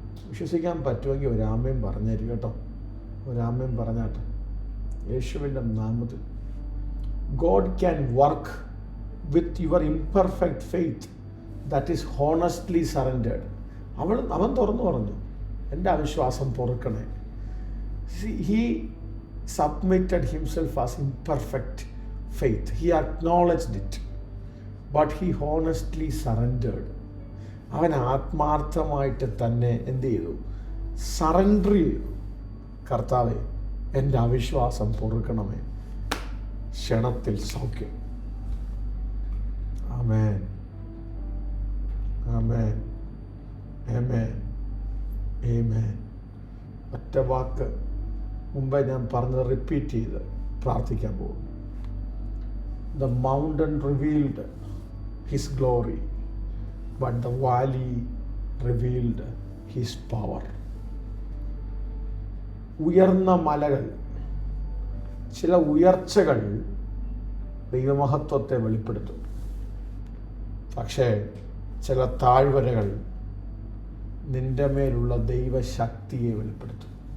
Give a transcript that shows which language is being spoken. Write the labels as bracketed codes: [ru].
[ml] വിശ്വസിക്കാൻ പറ്റുമെങ്കിൽ ഒരാമയും പറഞ്ഞേരും കേട്ടോ, ഒരാമയും പറഞ്ഞാട്ടെ. യേശുവിൻ്റെ നാമത്തിൽ [en] God can work with your imperfect faith that is honestly surrendered. [ml] അവൻ തുറന്നു പറഞ്ഞു, എൻ്റെ അവിശ്വാസം പൊറുക്കണേ. [en] He submitted himself as imperfect faith. He acknowledged it, but he honestly surrendered. [ml] അവൻ ആത്മാർത്ഥമായിട്ട് തന്നെ എന്ത് ചെയ്തു? സറണ്ടർ ചെയ്തു. കർത്താവേ, എൻ്റെ അവിശ്വാസം പൊറുക്കണമേ. ക്ഷണത്തിൽ സൗഖ്യം. ആമേൻ, ആമേൻ, ആമേൻ, ആമേൻ. ഒറ്റ വാക്ക് മുമ്പേ ഞാൻ പറഞ്ഞത് റിപ്പീറ്റ് ചെയ്ത് പ്രാർത്ഥിക്കാൻ പോകും. [en] The mountain revealed his glory, but the valley revealed his power. [ml] ഉയർന്ന മലകൾ, ചില ഉയർച്ചകൾ ദൈവമഹത്വത്തെ വെളിപ്പെടുത്തും. പക്ഷേ ചില താഴ്വരകൾ നിന്റെ മേലുള്ള ദൈവശക്തിയെ വെളിപ്പെടുത്തും.